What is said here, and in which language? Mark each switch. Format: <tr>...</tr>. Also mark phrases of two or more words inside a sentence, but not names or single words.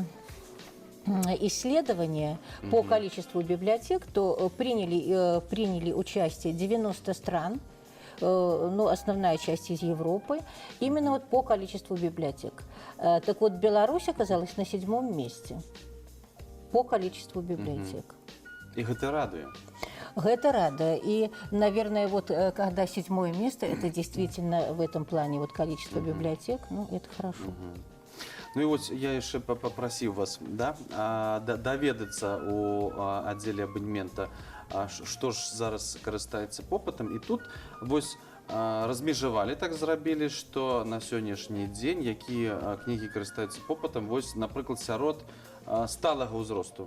<ru>исследования по количеству библиотек, то приняли участие 90 стран, ну, основная часть из Европы, именно вот по количеству библиотек. Так вот, Беларусь оказалась на 7-м месте по количеству библиотек. И это радует. Это радует. И, наверное, вот когда 7-е место, это действительно в этом плане вот количество библиотек, ну, это хорошо.</ru> <be>Ну і ось я яшчэ папрасіў вас, да, даведацца у аддзеле абанемента, што ж зараз карыстаецца попытам. І тут вось размежавалі, так зрабілі, што на сённяшні дзень якія кнігі карыстаюцца попытам, вось, напрыклад, сярод сталага ўзросту.</be>